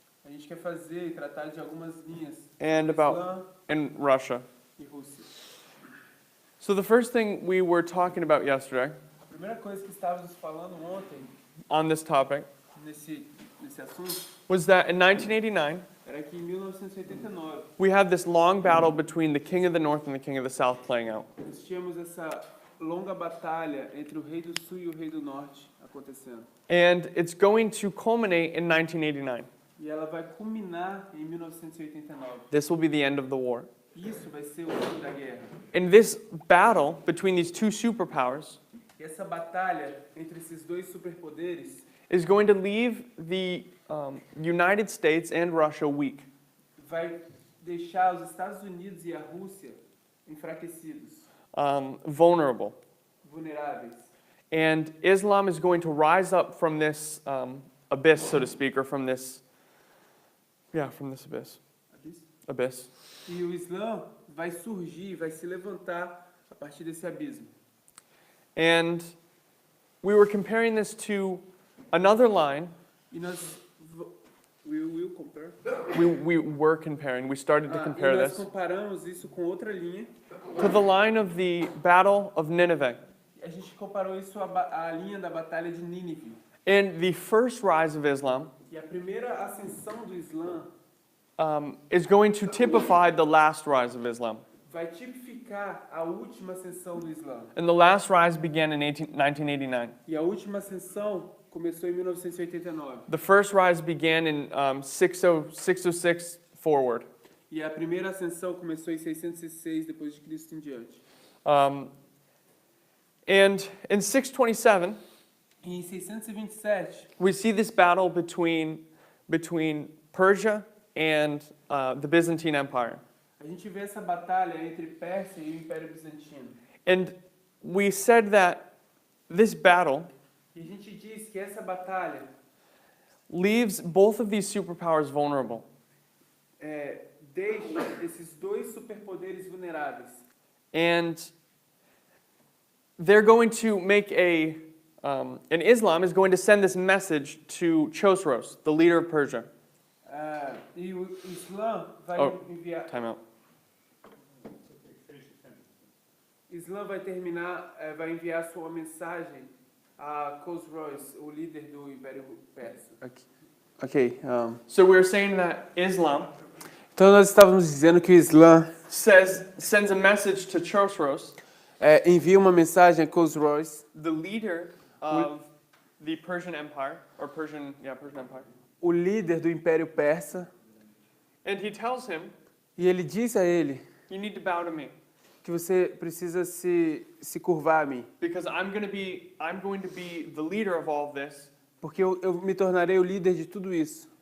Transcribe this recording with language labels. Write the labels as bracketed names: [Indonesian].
[Portuguese] A gente quer fazer e tratar de algumas linhas [English] and [Portuguese] Islã [English] and Russia. [Portuguese] e Rússia. [English] So the first thing we were talking about yesterday [Portuguese] A primeira coisa que estávamos falando ontem [English] on this topic [Portuguese] nesse assunto [English] was that in 1989, [Portuguese] era que em 1989 [English] we had this long battle between the king of the north and the king of the south playing out. [Portuguese] nós tínhamos essa longa batalha entre o rei do sul e o rei do norte acontecendo. [English] And it's going to culminate in 1989. [Portuguese] E ela vai culminar em 1989. [English] This will be the end of the war. [Portuguese] Isso vai ser o fim da guerra. [English] And this battle between these two superpowers [Portuguese] E essa batalha entre esses dois superpoderes [English] is going to leave the United States and Russia weak. [Portuguese] vai deixar os Estados Unidos e a Rússia enfraquecidos, [English] Vulnerable. [Portuguese] vulneráveis. [English] And Islam is going to rise up from this abyss, so to speak, or from this abyss. [Portuguese] E o Islã vai surgir, vai se levantar a partir desse abismo. [English] And we were comparing this to another line. [Portuguese] E nós [English] we will compare. We were comparing. We started to compare [Portuguese] e nós [English] this [Portuguese] comparamos isso com outra linha. [English] to the line of the Battle of Nineveh. [Portuguese] A gente comparou isso à linha da batalha de Nínive. [English] And the first rise of Islam [Portuguese] E a primeira ascensão do Islã [English] is going to typify the last rise of Islam. [Portuguese] vai tipificar a última ascensão do Islã. [English] And the last rise began in 1989. [Portuguese] E a última ascensão começou em 1989. [English] The first rise began in 606 forward. [Portuguese] E a primeira ascensão começou em 606 depois de Cristo em diante. [English] And in 627, [Portuguese] E em 627, [English] we see this battle between Persia and the Byzantine Empire. [Portuguese] a gente vê essa batalha entre Pérsia e o Império Bizantino. [English] And we said that this battle [Portuguese] E a gente diz que essa batalha [English] leaves both of these superpowers vulnerable. [Portuguese] deixa esses dois superpoderes vulneráveis. [English] And they're going to make and Islam is going to send this message to Chosroes, the leader of Persia. [Portuguese] E o Islã vai Oh. enviar. [English] Time out. [Portuguese] Islã vai enviar sua mensagem a Khosroes, o líder do Império Persa. Ok. [English] So we're saying that Islam [Portuguese] Então nós estávamos dizendo que o Islã [English] sends a message to Chosroes, [Portuguese] envia uma mensagem a Khosroes, [English] the leader of the Persian Empire, Persian Empire. [Portuguese] o líder do Império Persa, [English] And he tells him, [Portuguese] e ele diz a ele [English] you need to bow to me [Portuguese] que você precisa se curvar a mim, [English] because I'm going to be the leader of all of this [Portuguese] porque eu me tornarei o líder de tudo isso.